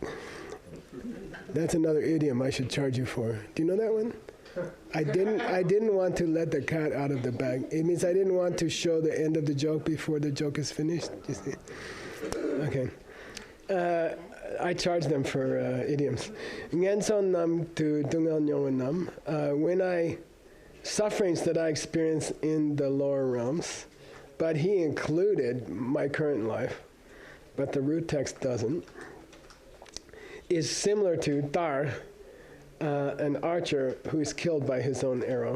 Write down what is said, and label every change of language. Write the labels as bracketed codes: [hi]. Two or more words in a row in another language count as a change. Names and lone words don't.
[en] That's another idiom I should charge you for. Do you know that one? I didn't want to let the cat out of the bag. It means I didn't want to show the end of the joke before the joke is finished. You see? Okay. I charge them for idioms. [bo] Ngenson nam tu dungal nyong nam. [en] Sufferings that I experience in the lower realms, but he included my current life, but the root text doesn't, is similar to Dar, an archer who is killed by his own arrow.